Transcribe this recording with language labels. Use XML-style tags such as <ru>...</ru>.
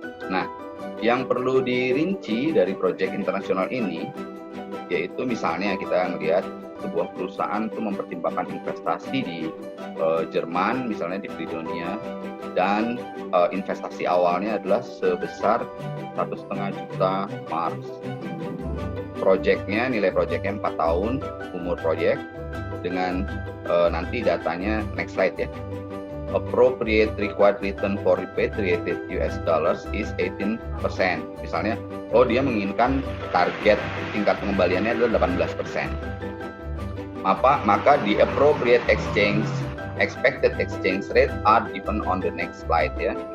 <id>Nah, yang perlu dirinci dari proyek internasional ini, yaitu misalnya kita melihat sebuah perusahaan itu mempertimbangkan investasi di Jerman, misalnya di Fridonia, dan investasi awalnya adalah sebesar 1,5 juta mark. Proyeknya, nilai proyeknya 4 tahun, umur proyek, dengan nanti datanya</id> <en>next slide</en> <id>ya.</id> <en>Appropriate required return for repatriated US dollars is 18%.</en> <id>Misalnya, dia menginginkan target tingkat pengembaliannya adalah 18%.</id> <en>Maka the appropriate expected exchange rate are given on the next slide ya.</en>